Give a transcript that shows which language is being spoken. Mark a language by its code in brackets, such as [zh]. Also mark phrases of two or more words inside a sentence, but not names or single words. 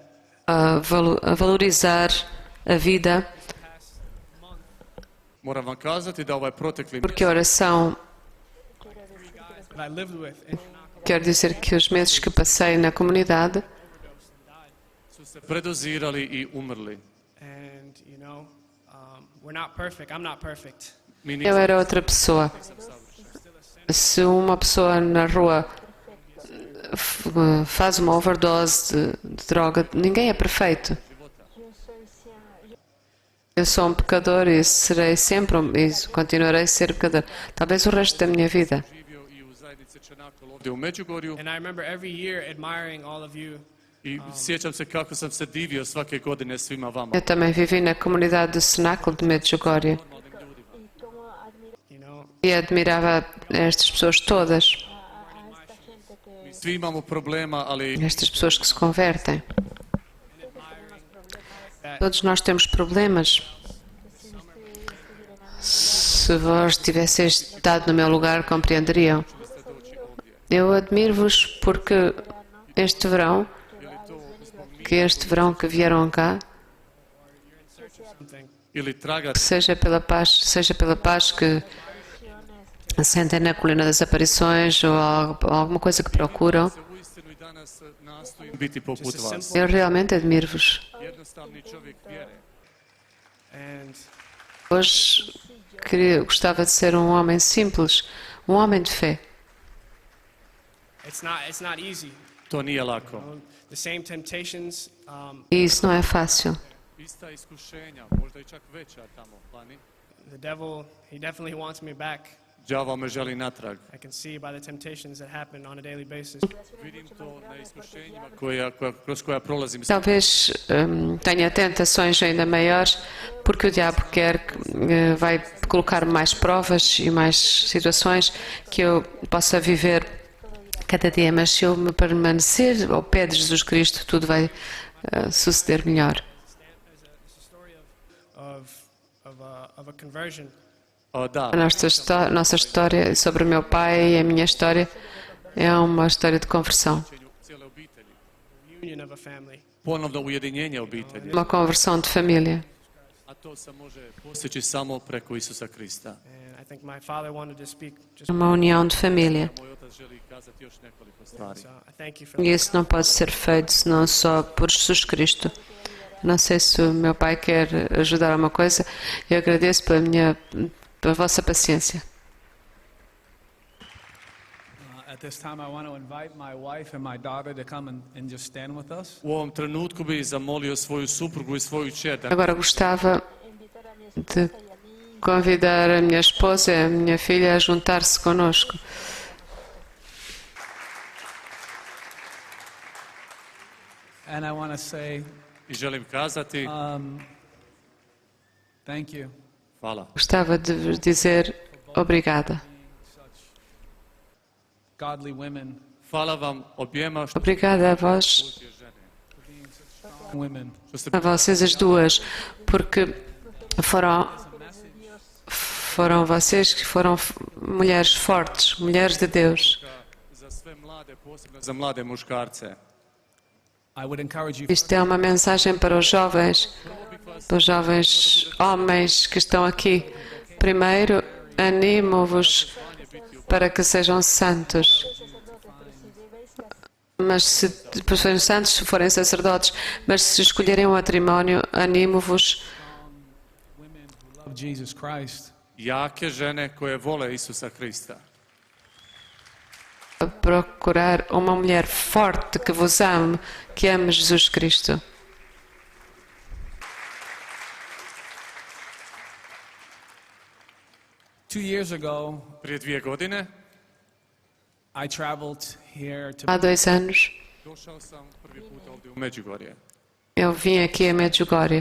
[pt] a valorizar a vida, [hr] moram vam kazati da ovaj protekli [pt] porque a oração [en] that I lived with in [pt] quer dizer que os meses que passei na comunidade [hr] su se predozirali i umrli. [en] and we're not perfect. I'm not perfect. [hr] Mi [pt] eu [hr] nismo [pt] era outra pessoa. Se uma pessoa na rua faz uma overdose de droga, ninguém é perfeito. Eu sou um pecador e serei sempre e continuarei a ser pecador. Talvez o resto da minha vida. [hr] živio i u zajednici Čenakol ovdje u Međugorju [en] And I remember every year admiring all of you [hr] I sjećam se kako sam se divio svake godine svima vama. [pt] Eu também vivi na comunidade do Cenáculo de Medjugorje [en] You know, [pt] e admirava estas pessoas todas, [hr] Svi imamo problema, ali [pt] estas pessoas que se convertem. Todos nós temos problemas. Se vós tivesseis estado no meu lugar, compreenderiam. Eu admiro-vos porque este verão que vieram cá, [en] something. [hr] ili tragati [pt] seja pela paz que sentem na colina das aparições ou alguma coisa que procuram, [hr] se uistinu I danas nastojim biti poput vas. [pt] eu realmente admiro-vos. [hr] Jednostavni čovjek vjere. [en] And [pt] Hoje gostava de ser um homem simples, um homem de fé. [en] it's not easy. [hr] To nije lako. [en] The same temptations. [pt] E isso não é fácil. [hr] Ista iskušenja, možda I čak veća tamo, vani. [en] The devil, he definitely wants me back. [hr] Đavo me želi natrag. [en] I can see by the temptations that happen on a daily basis. [hr] Vidim to na iskušenjima kroz koja prolazim. [pt] Talvez tenha tentações ainda maiores, porque o diabo quer vai colocar mais provas e mais situações que eu possa viver cada dia, mas se eu me permanecer ao pé de Jesus Cristo, tudo vai suceder melhor. [en] It's a story of a conversion. [hr] Da, [pt] A nossa história sobre o meu pai e a minha história é uma história de conversão, [hr] cijele obitelji. [en] Union of a family. [hr] Ponovno ujedinjenje obitelji. [pt] uma conversão de família. [hr] A to se može postići samo preko Isusa Krista. [en] And I think my father wanted to speak just [pt] Uma união de família. [hr] Moj otac želi kazati još nekoliko stvari. [en] so I thank you for [pt] E isso não pode ser feito senão só por Jesus Cristo. Não sei se o meu pai quer ajudar alguma coisa. Eu agradeço pela vossa paciência. [en] At this time, I want to invite my wife and my daughter to come and just stand with us. [hr] U ovom trenutku bih zamolio svoju suprugu I svoju kćer da [pt] Agora gostava de convidar a minha esposa e a minha filha a juntar-se conosco. [en] And I want to say [hr] I želim kazati [en] thank you. [hr] hvala. [pt] Gostava de vos dizer obrigada. [en] Godly women, [hr] Hvala vam objema što [pt] Obrigada a vós, [hr] ste žene. [en] women. [hr] Što ste [pt] a vocês as duas, porque foram vocês que foram mulheres fortes, mulheres de Deus. [hr] za sve mlade, posebno za mlade muškarce. [en] I would encourage you [pt] Isto é uma mensagem para os jovens homens que estão aqui. Primeiro, animo-vos para que sejam santos. Mas se depois forem santos, se forem sacerdotes, mas se escolherem o matrimónio, animo-vos [en] women who love Jesus Christ. [hr] Jake žene koje vole Isusa Krista. [pt] a procurar uma mulher forte que vos ame, que ame Jesus Cristo. [en] Two years ago, [hr] Prije 2 godine [en] I traveled here to [pt] Há 2 anos, [hr] došao sam prvi put ovdje u Međugorje. [pt] eu vim aqui a Medjugorje